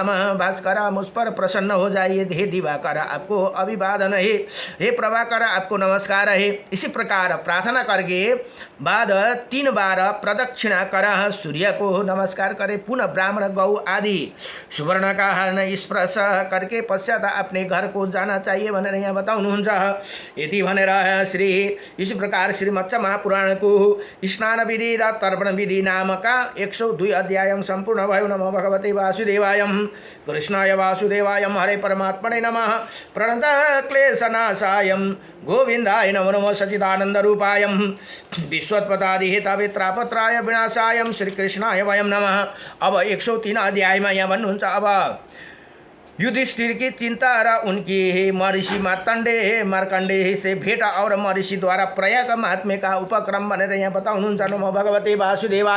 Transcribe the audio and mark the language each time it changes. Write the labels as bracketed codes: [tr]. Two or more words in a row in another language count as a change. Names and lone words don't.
[hi] भास्कर, मुझ पर प्रसन्न हो जाइए। हे दिवाकर, आपको अभिवादन है। हे प्रभाकर, आपको नमस्कार है। इसी प्रकार प्रार्थना करके बाद 3 बार प्रदक्षिणा कर सूर्य को नमस्कार करे। पुनः ब्राह्मण गौ आदि सुवर्ण का हरण स्पर्श करके पश्चात अपने घर को जाना चाहिए [ne] भनेर यहाँ बताउनुहुन्छ। यति भनेर [hi] इसी प्रकार श्रीमत्स्य महापुराण को स्नान विधि र तर्पण विधि [ne] नामका 102 अध्याय संपूर्ण भयो। [sa] नमो भगवते वासुदेवाय, कृष्णाय वासुदेवाय, हरे परमात्मने नमः। प्रणत क्लेशनाशाय गोविंदाय नमो नमः। सच्चिदानंद रूपाय विश्वोत्पत्ति हेतवे त्रापत्राय विनाशाय श्रीकृष्णाय वयं नमः। [hi] अब 103 अध्याय में [ne] यहाँ भन्नुहुन्छ। [hi] अब युधिष्ठिर की चिंता र उनकी महर्षि मार्कंडेय से भेट और महर्षि द्वारा प्रयाग महात्म्य का उपक्रम [ne] भनेर यहाँ बताउनुहुन्छ। [sa] नमो भगवते वासुदेवाय।